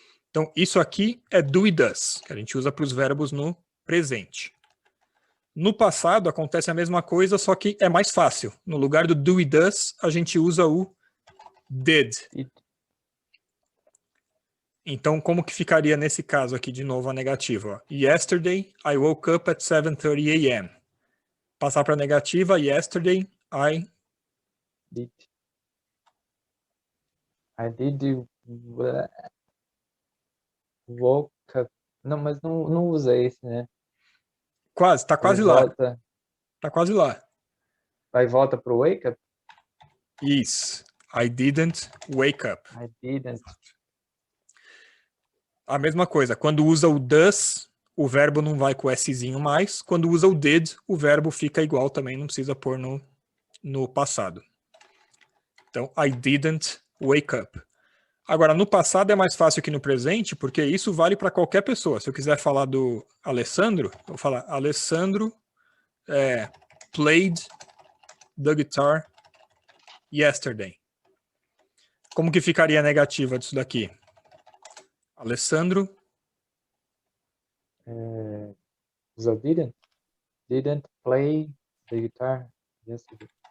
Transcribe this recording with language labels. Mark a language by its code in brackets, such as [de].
[pt] Então, isso aqui é do e does, que a gente usa para os verbos no presente. No passado, acontece a mesma coisa, só que é mais fácil. No lugar do do e does, a gente usa o did. Então, como que ficaria nesse caso aqui, de novo, a negativa? [en] Yesterday, I woke up at 7:30 a.m. [pt] Passar para a negativa, [en] yesterday, I did woke up. [pt] Não, mas não usa esse, né? Quase, tá quase lá. Tá quase lá. Vai e volta pro wake up? Isso. [en] I didn't wake up. I didn't. [pt] A mesma coisa, quando usa o does, o verbo não vai com o Szinho mais. Quando usa o did, o verbo fica igual também, não precisa pôr no passado. Então, [en] I didn't wake up. [pt] Agora, no passado é mais fácil que no presente, porque isso vale para qualquer pessoa. Se eu quiser falar do Alessandro, eu vou falar [en] Alessandro played the guitar yesterday. [pt] Como que ficaria a negativa disso daqui? Alessandro [en] So didn't play the guitar yesterday.